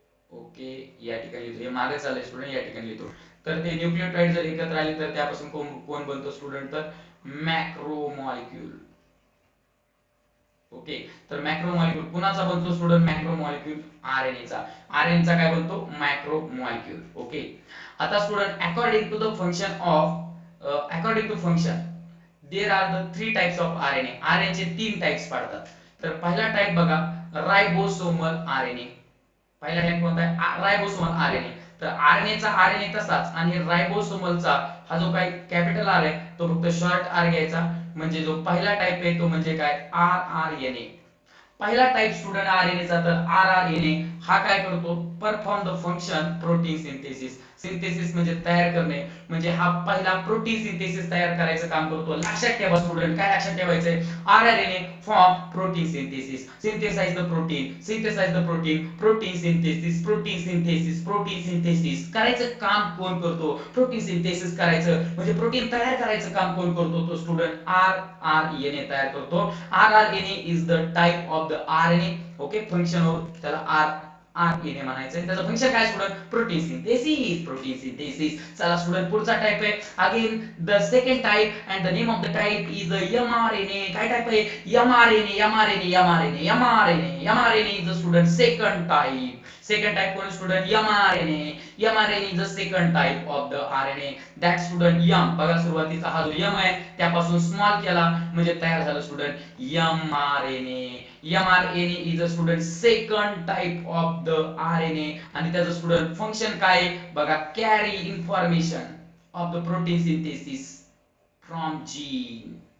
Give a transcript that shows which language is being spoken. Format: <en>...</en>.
<mr>Okay, या ठिकाणी लिहितो. हे मागे चाललंय स्टुडंट, या ठिकाणी लिहितो. तर ते न्यूक्लियोटाइड जर एकत्र आले तर त्यापासून कोण कोण बनतो स्टुडंट? तर मॅक्रो मॉलिक्यूल. ओके, तर मॅक्रो मॉलिक्यूल कुणाचा बनतो स्टुडंट? मॅक्रो मॉलिक्यूल आरएनए चा. आरएनए चा काय बनतो? Macro molecule.</mr> <en>okay,</en> <mr>आता</mr> <en>Student according to the function of according to function there are the three types of RNA.</en> <mr>RNA चे तीन टाइप्स पडतात. तर पहिला टाइप बघा रायबोसोमल आरएनए. पहिला टाइप कोणता आहे? रायबोसोमल आरएनए. तर आरएनए चा आरएनए तसाच आणि रायबोसोमल चा हा जो काही कॅपिटल आर आहे तो फक्त शॉर्ट आर घ्यायचा, म्हणजे जो पहिला टाइप आहे तो म्हणजे काय आर आर एन ए. पहिला टाइप स्टुडंट आरएनए चा, तर आरआरएनए हा काय करतो,</mr> <en>Perform the function protein synthesis.</en> <mr>Synthesis म्हणजे तयार करणे, म्हणजे हा पहिला प्रोटीन सिंथेसिस तयार करायचं काम करतो. लक्षात ठेवा स्टुडंट, काय लक्षात ठेवायचंय,</mr> <en>rRNA form protein synthesis, synthesize the protein,</en> <mr>synthesise the protein, protein synthesis, protein synthesis, protein synthesis करायचं काम कोण करतो, प्रोटीन सिंथेसिस करायचं म्हणजे प्रोटीन तयार करायचं काम कोण करतो, तो स्टुडंट आरआरएनए तयार करतो.</mr> <en>RRNA is the type of the RNA.</en> <mr>Okay, function of त्याला आरएनए म्हणायचं, त्याचं फंक्शन काय student, protein synthesis, protein synthesis. चला स्टुडंट पुढचा टाइप आहे</mr> <en>Again the second type and the name of the type is mRNA.</en> <mr>काय type आहे,</mr> <en>MRNA, mRNA, mRNA, mRNA, mRNA is the student second type. Second type</en> <mr>कोण</mr> <en>Student, mRNA. MRNA is the second type of the RNA. That student M,</en> <mr>बघा सुरुवातीचा हा जो M आहे त्यापासून small केला म्हणजे तयार झालं student mRNA.</mr> <en>mRNA is a student second type of the RNA,</en> <mr>आणि त्याचं स्टुडंट फंक्शन काय बघा,</mr> <en>Carry information of the protein synthesis from gene.</en>